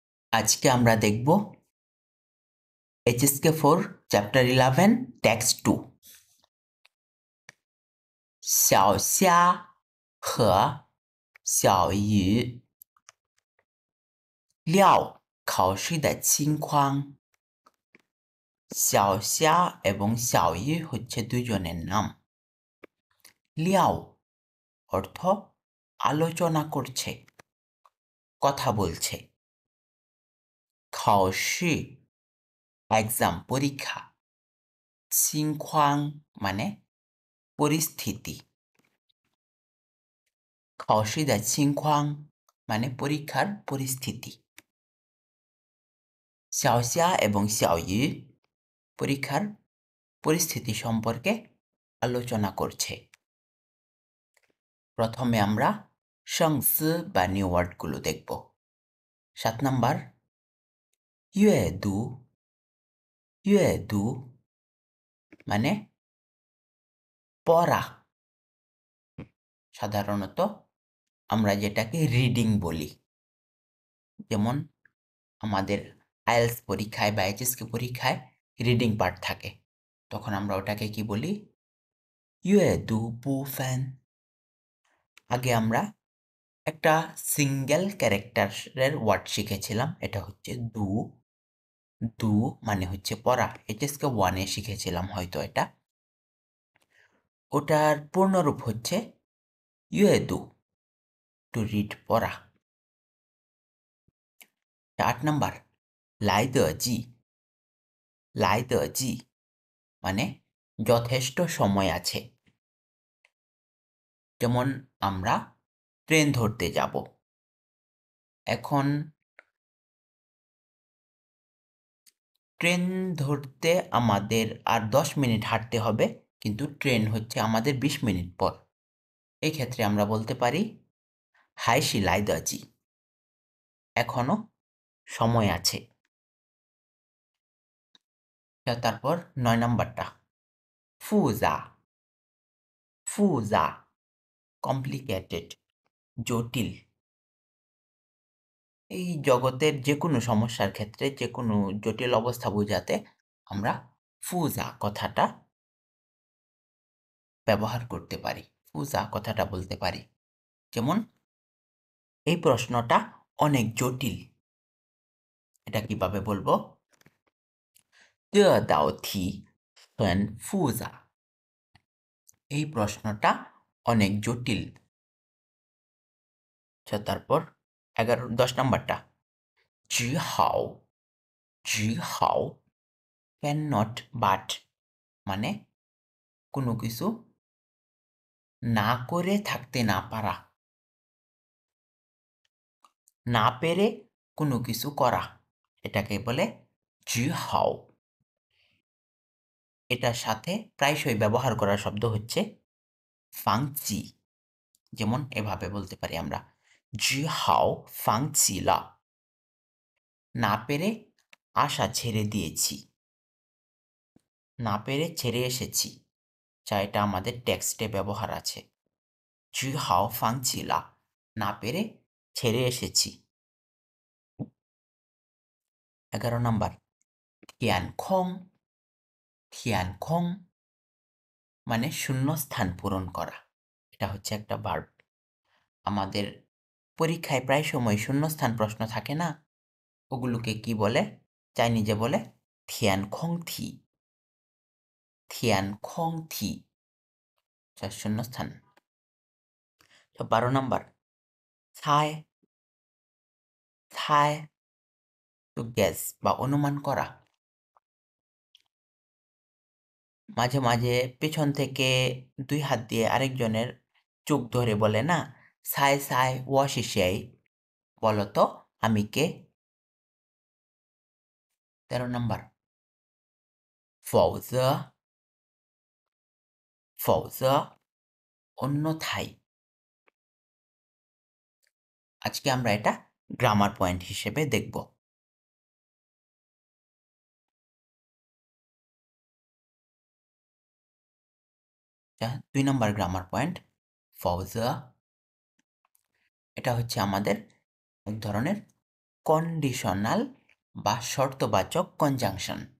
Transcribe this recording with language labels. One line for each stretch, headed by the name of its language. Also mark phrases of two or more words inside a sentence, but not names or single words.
Bangla: আজকে আমরা দেখব
English: HSK4 chapter 11 text 2
Chinese: 小虾和小鱼料考试的情况
Bangla: 小虾এবং 小鱼 হচ্ছে দুইজনের নাম লিয়াও অর্থ আলোচনা করছে কথা বলছে 考试 এক্সাম পরীক্ষা 情况 মানে পরিস্থিতি
Chinese: 考试的情况
Bangla: মানে পরীক্ষার পরিস্থিতি 小虾এবং 小鱼 পরীক্ষার পরিস্থিতি সম্পর্কে আলোচনা করছে প্রথমে আমরা 生词 বা
English: new words
Bangla: দেখব 7 নাম্বার
Chinese: 阅读阅读
Bangla: মানে পড়া সাধারণত আমরা যেটাকে রিডিং বলি যেমন আমাদের আইএলটিএস পরীক্ষায় বা এইচএসকে পরীক্ষায়
English: reading part
Bangla: থাকে তখন আমরা ওটাকে কি বলি
Chinese: 阅读部分
Bangla: আগে আমরা একটা
English: single character's word
Bangla: শিখেছিলাম এটা হচ্ছে দু দু মানে হচ্ছে পড়া এইচএসকে 1 এ শিখেছিলাম হয়তো এটা ওটার পূর্ণরূপ হচ্ছে 阅读
English: to read
Bangla: পড়া 8 নাম্বার
Chinese: 来得及来得及
Bangla: মানে যথেষ্ট সময় আছে যেমন আমরা ট্রেন ধরতে যাব এখন ট্রেন ধরতে আমাদের আর 10 মিনিট হাঁটতে হবে কিন্তু ট্রেন হচ্ছে আমাদের 20 মিনিট পর এই ক্ষেত্রে আমরা বলতে পারি
Chinese: 还是来得及
Bangla: এখনো সময় আছে তারপর 9 নাম্বারটা
Chinese: 复杂复杂
Bangla: কমপ্লিকেটেড জটিল এই জগতের যে কোনো সমস্যার ক্ষেত্রে যে কোনো জটিল অবস্থা বোঝাতে আমরা 复杂 কথাটা ব্যবহার করতে পারি 复杂 কথাটা বলতে পারি যেমন এই প্রশ্নটা অনেক জটিল এটা কিভাবে বলবো
Chinese: 这道题很复杂
Bangla: এই প্রশ্নটা অনেক জটিল তারপর 10 নাম্বারটা
Chinese: 只好只好
English: cannot but
Bangla: মানে কোনো কিছু না করে থাকতে না পারা না পেরে কোনো কিছু করা এটাকে বলে 只好 এটার সাথে প্রায়শই ব্যবহার করা শব্দ হচ্ছে 放弃 যেমন এভাবে বলতে পারি আমরা
Chinese: 只好放弃了
Bangla: না পেরে আশা ছেড়ে দিয়েছি না পেরে ছেড়ে এসেছি যা এটা আমাদের টেক্সটে ব্যবহার আছে
Chinese: 只好放弃了
Bangla: না পেরে ছেড়ে এসেছি 11 নাম্বার
Chinese: 填空填空
Bangla: মানে শূন্য স্থান পূরণ করা এটা হচ্ছে একটা ভার্ব আমাদের পরীক্ষায় প্রায় সময় শূন্যস্থান প্রশ্ন থাকে না ওগুলোকে কি বলে চাইনিজে বলে
Chinese: 填空题填空题
Bangla: শূন্যস্থান 12 নাম্বার 猜猜
English: to guess
Bangla: বা অনুমান করা মাঝে মাঝে পেছন থেকে 2 হাত দিয়ে আরেকজনের চোখ ধরে বলে না
Chinese: 猜猜我是谁
Bangla: বলো তো আমি কে 13 নাম্বার 否则否则 অন্যথায় আজকে আমরা এটা
English: grammar point
Bangla: হিসেবে দেখব 2 নাম্বার
English: grammar point
Bangla: 否则 এটা হচ্ছে আমাদের এক ধরনের কন্ডিশনাল বা শর্তবাচক কনজাংশন।